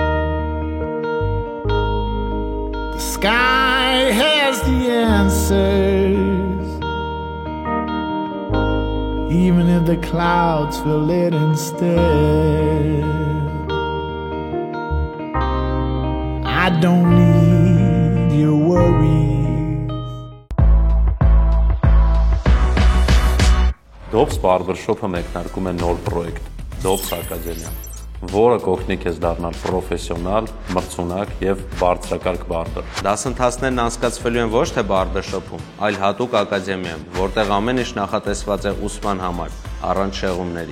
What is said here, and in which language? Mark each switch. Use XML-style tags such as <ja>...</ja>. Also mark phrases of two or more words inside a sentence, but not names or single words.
<en>The sky has the answers, even if the clouds fill it instead. I don't need your worries.</en> <hy>Dobbs Barbershop-ը մեկնարկում է նոր պրոյեկտ Dobbs Ակադեմիա, որը կօգնի քեզ դառնալ պրոֆեսիոնալ, մրցունակ եւ բարձրակարգ բարբեր։ Դասընթացներն անցկացվելու են ոչ թե բարբերշոփում, այլ հատուկ ակադեմիայում, որտեղ ամեն ինչ նախատեսված է ուսման համար, առանց շեղումների։</hy>